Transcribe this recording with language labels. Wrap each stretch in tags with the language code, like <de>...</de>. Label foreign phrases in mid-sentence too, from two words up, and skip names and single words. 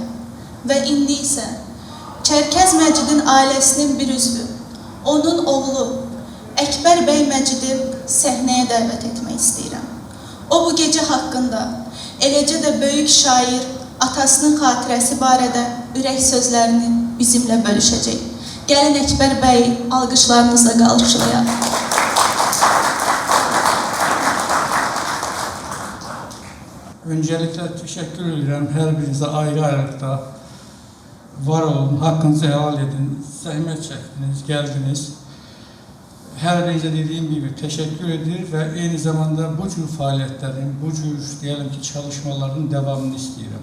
<az>Və indi isə Çərkəz Məcidin ailəsinin bir üzvü, onun oğlu Əkbər bəy Məcidi səhnəyə dəvət etmək istəyirəm. O bu gecə haqqında, eləcə də böyük şair atasının xatirəsi barədə ürək sözlərini bizimlə bölüşəcək. Gəlin Əkbər bəyi alqışlarınızla qarşılayaq.</az> <tr>Öncelikle teşekkür ederim her birinize ayrı-ayrılıkta. Var olun, hakkınızı helal edin, zahmet çektiniz, geldiniz. Her birinize dediğim gibi teşekkür edir ve aynı zamanda bu tür faaliyetlerin, bu tür diyelim ki çalışmaların devamını istiyorum.</tr>